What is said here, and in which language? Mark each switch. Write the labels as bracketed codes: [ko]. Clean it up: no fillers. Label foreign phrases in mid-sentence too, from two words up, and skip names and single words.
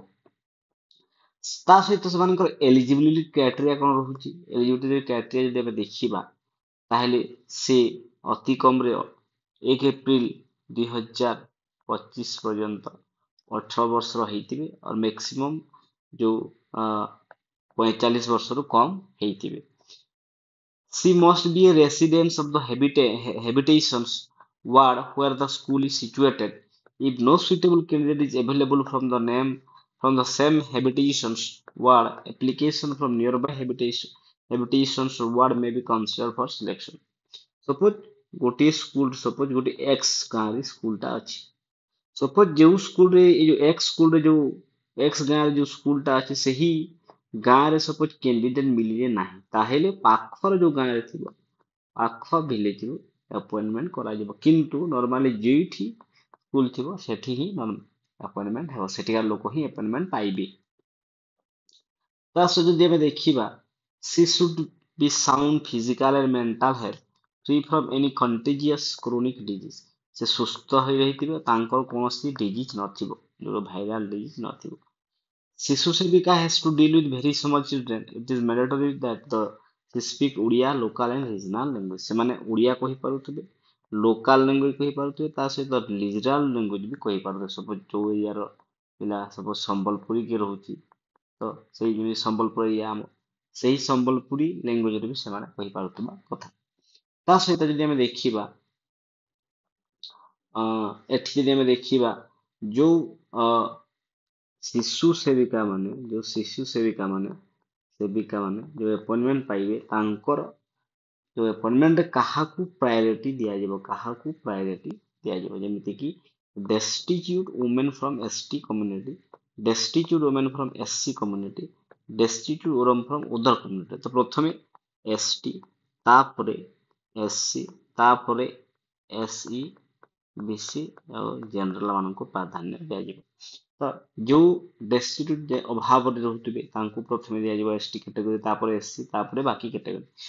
[or] ତା ସହିତ ସେମାନଙ୍କର [en] eligibility criteria [or] କଣ ରହୁଛି [en] eligibility criteria [or] ଯଦି ଆମେ ଦେଖିବା ତାହେଲେ ସେ ଅତି କମରେ 1 ଏପ୍ରିଲ 2025 ପର୍ଯ୍ୟନ୍ତ 18 ବର୍ଷର ହେଇଥିବେ ଆଉ ମ୍ୟାକ୍ସିମମ୍ जो 45 वर्षରୁ କମ୍ ହେଇଥିବେ। [en] She must be a resident of the habitations ward where the school is situated. If no suitable candidate is available from the same habitations ward, application from nearby habitations ward may be considered for selection. [or] Suppose ଗୋଟେ X ଗାଁରେ ସ୍କୁଲଟା ଅଛି। ସପୋଜ ଯେଉଁ ସ୍କୁଲରେ ଏଇ ଯୋଉ ଏକ୍ସ ଗାଁରେ ଯୋଉ ସ୍କୁଲଟା ଅଛି ସେହି ଗାଁରେ [en] suppose candidate [or] ମିଳିଲେ ନାହିଁ, ତାହେଲେ ପାଖର ଯୋଉ ଗାଁରେ ଥିବ ପାଖ ଭିଲେଜରୁ ଆପଏଣ୍ଟମେଣ୍ଟ କରାଯିବ। କିନ୍ତୁ ନର୍ମାଲି ଯେଉଠି ସ୍କୁଲ ଥିବ ସେଠି ହିଁ ଆପଏଣ୍ଟମେଣ୍ଟ ହେବ, ସେଠିକାର ଲୋକ ହିଁ ଆପଏଣ୍ଟମେଣ୍ଟ ପାଇବେ। ତା ସହିତ ଯଦି ଆମେ ଦେଖିବା, [en] she should be sound physical and mental health, free from any contagious chronic disease। [or] ସେ ସୁସ୍ଥ ହୋଇ ରହିଥିବେ, ତାଙ୍କର କୌଣସି ଡିଜିଜ ନଥିବ, ଯୋଉ ଭାଇରାଲ ଡିଜିଜ ନଥିବ। ଶିଶୁ ସେବିକା [en] has to deal with very small children. It is mandatory that they speak ଓଡ଼ିଆ local and regional language। [or] ସେମାନେ ଓଡ଼ିଆ କହିପାରୁଥିବେ, [en] local language [or] କହିପାରୁଥିବେ, ତା ସହିତ [en] regional language [or] ବି କହିପାରୁଥିବେ। ସପୋଜ ଯୋଉ ଏରିଆର ପିଲା ସପୋଜ ସମ୍ବଲପୁରୀ କିଏ ରହୁଛି, ତ ସେଇ ଯେମିତି ସମ୍ବଲପୁର ଏରିଆ ଆମ ସେଇ ସମ୍ବଲପୁରୀ ଲାଙ୍ଗୁଏଜରେ ବି ସେମାନେ କହିପାରୁଥିବା କଥା। ତା ସହିତ ଯଦି ଆମେ ଦେଖିବା, ଏଠି ଯଦି ଆମେ ଦେଖିବା ଯୋଉ ସେବିକା ମାନେ ଯୋଉ ଆପଏଣ୍ଟମେଣ୍ଟ ପାଇବେ, ତାଙ୍କର ଯୋଉ ଆପଏଣ୍ଟମେଣ୍ଟ କାହାକୁ ପ୍ରାୟୋରିଟି ଦିଆଯିବ, ଯେମିତିକି [en] destitute women from ST community, destitute women from SC community, destitute women from other community। [or] ତ ପ୍ରଥମେ ST, ତାପରେ SC, ତାପରେ SE, BC ଆଉ ଜେନେରାଲ ମାନଙ୍କୁ ପ୍ରାଧାନ୍ୟ ଦିଆଯିବ। ତ ଯୋଉ ଡେଷ୍ଟିଟ୍ୟୁଟ ଅଭାବରେ ରହୁଥିବେ ତାଙ୍କୁ ପ୍ରଥମେ ଦିଆଯିବ ST କ୍ୟାଟେଗୋରୀ, ତାପରେ SC, ତାପରେ ବାକି କ୍ୟାଟେଗୋରୀ।